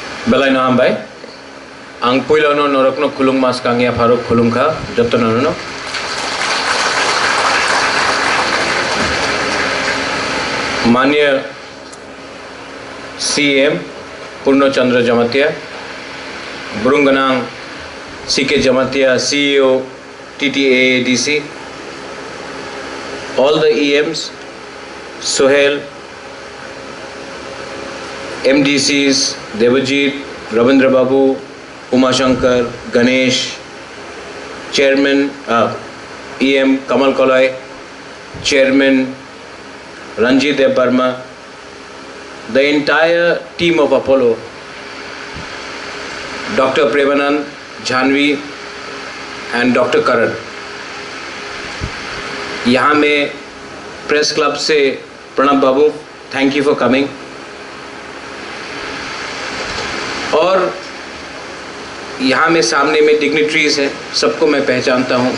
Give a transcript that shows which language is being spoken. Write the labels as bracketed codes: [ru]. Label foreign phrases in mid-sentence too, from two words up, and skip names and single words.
[trp] Belai na ambai, ang puilo no norok no kulung mas kangya farok kulung ka joto no. [hi] माननीय CM पूर्ण चंद्र जमातिया, बुरुंगनांग CK जमातिया, CEO TTAADC, [en] all the EMs, Sohail, MDCs, Devajit, Ravindra Babu, Umashankar, Ganesh, Chairman EM Kamal Kolai, Chairman Ranjit Burma, the entire team of Apollo, Dr. Premanand, Janvi and Dr. Karan. [hi] यहाँ में प्रेस क्लब से प्रणब बाबू, [en] thank you for coming. [hi] और यहाँ में सामने में डिग्निटरीज हैं, सबको मैं पहचानता हूँ।